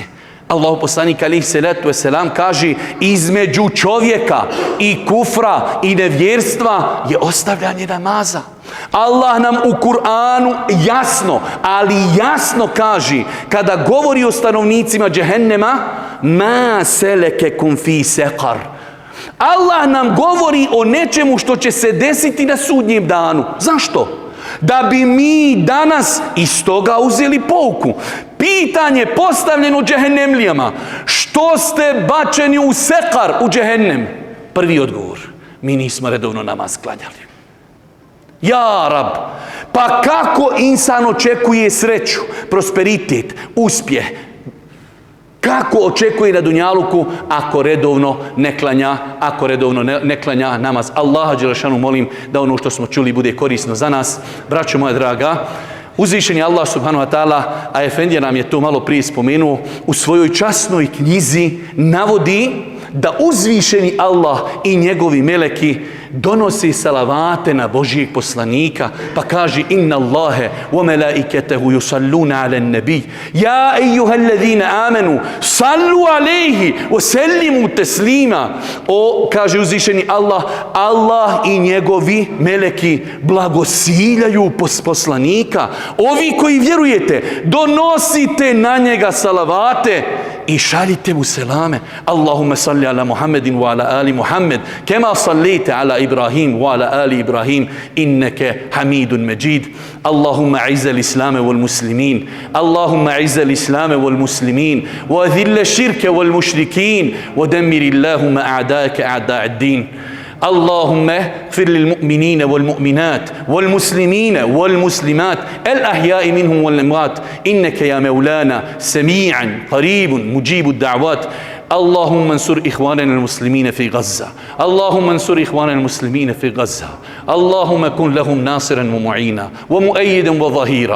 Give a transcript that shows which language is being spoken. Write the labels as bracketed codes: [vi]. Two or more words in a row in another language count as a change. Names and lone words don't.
[bs] Allahu poslanik [ar] عليه الصلاة والسلام [bs] kaže, između čovjeka i kufra i nevjerstva je ostavljanje namaza. Allah nam u Kur'anu jasno, ali jasno kaže, kada govori o stanovnicima džehennema, [ar] ما سلككم في سقر. [bs] Allah nam govori o nečemu što će se desiti na sudnjem danu. Zašto? Da bi mi danas iz toga uzeli pouku. Pitanje postavljeno džehennemlijama. Što ste bačeni u sekar, u džehennem? Prvi odgovor. Mi nismo redovno namaz klanjali. Ja Rab, pa kako insan očekuje sreću, prosperitet, uspjeh? Kako očekuje na dunjaluku ako redovno ne klanja namaz? Allaha dželešanu molim da ono što smo čuli bude korisno za nas. Braćo moja draga, uzvišeni Allah [ar] سبحانه وتعالى, [bs] a Efendija nam je to malo prije spomenuo, u svojoj časnoj knjizi navodi da uzvišeni Allah i njegovi meleki donosi salavate na Božijeg poslanika, pa kaže [ar] إن الله وملائكته يصلون على النبي يا أيها الذين آمنوا صلوا عليه وسلموا تسليما. [bs] O, kaže uzvišeni Allah, Allah i njegovi meleki blagosiljaju poslanika. Ovi koji vjerujete, donosite na njega salavate i šaljite mu selame. [ar] اللهم صل على محمد وعلى آل محمد كما صليت على إبراهيم وعلى آل إبراهيم إنك حميد مجيد. اللهم أعز الإسلام والمسلمين اللهم أعز الإسلام والمسلمين وأذل الشرك والمشركين ودمر اللهم أعداءك أعداء الدين. اللهم اغفر للمؤمنين والمؤمنات والمسلمين والمسلمات الأحياء منهم والأموات إنك يا مولانا سميعا قريب مجيب الدعوات. اللهم انصر إخواننا المسلمين في غزة. اللهم انصر إخواننا المسلمين في غزة. اللهم كن لهم ناصرا ومعينا ومؤيدا وظهيرا.